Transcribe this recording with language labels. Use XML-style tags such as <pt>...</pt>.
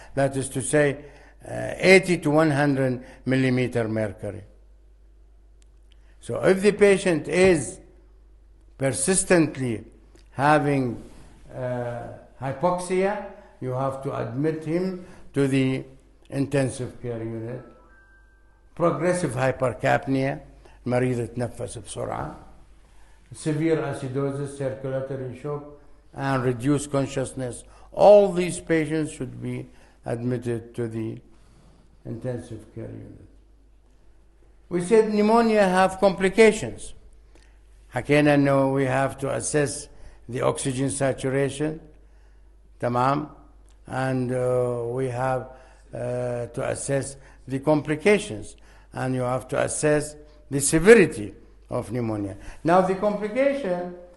<en>That is to say, 80 to 100 millimeter mercury. So if the patient is persistently having hypoxia, you have to admit him to the intensive care unit. Progressive hypercapnia,</en> <ar>المريض يتنفس بسرعة.</ar> <en>Severe acidosis, circulatory shock, and reduced consciousness. All these patients should be admitted to the intensive care unit. We said pneumonia have complications.</en> <ar>حكينا انه</ar> <en>we have to assess the oxygen saturation,</en> <ar>تمام,</ar> <en>and we have to assess the complications, and you have to assess the severity of pneumonia. Now the complication</en>